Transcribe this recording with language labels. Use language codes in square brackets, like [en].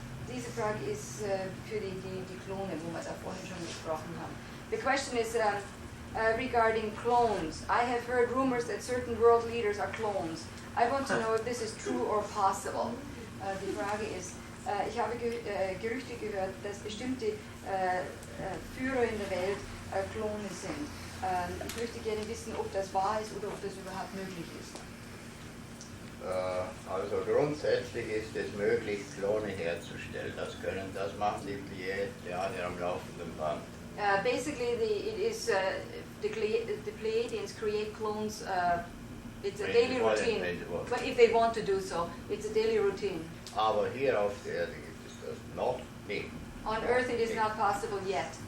[de] Diese Frage ist für die Klone, wo wir da vorhin schon gesprochen haben. [en] The question is regarding clones. I have heard rumors that certain world leaders are clones. I want to know if this is true or possible. [de] Die Frage ist, ich habe Gerüchte gehört, dass bestimmte Führer in der Welt Klone sind. Ich möchte gerne wissen, ob das wahr ist oder ob das überhaupt möglich ist. Also grundsätzlich ist es möglich, Klone herzustellen. Das machen die Pleiadianer am laufenden Band. [en] Basically, the Pleiadians create clones. It's a daily routine. But if they want to do so, it's a daily routine. [de] Aber hier auf der Erde gibt es das noch nicht. [en] On Earth, it is not possible yet.